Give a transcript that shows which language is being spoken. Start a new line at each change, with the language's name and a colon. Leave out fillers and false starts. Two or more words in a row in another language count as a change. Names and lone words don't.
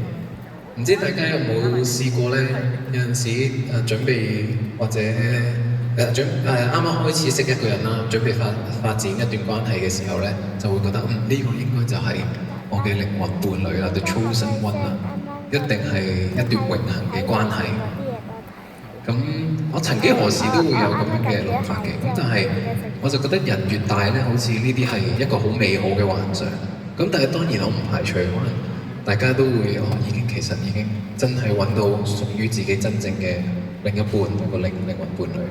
Cantonese: 唔知大家有冇試過咧？有陣時準備或者啱啱開始識一個人啦，準備發展一段關係嘅時候咧，就會覺得呢個應該就係我嘅靈魂伴侶啦，
English: the chosen one
Cantonese: 啦，一定係一段永恆嘅關係。咁我曾幾何時都會有咁樣嘅諗法嘅，咁但係我就覺得人越大咧，好似呢啲係一個好美好嘅幻想。咁但係當然我唔排除可能大家都會其實已經真係揾到屬於自己真正嘅另一半，一個靈魂伴侶。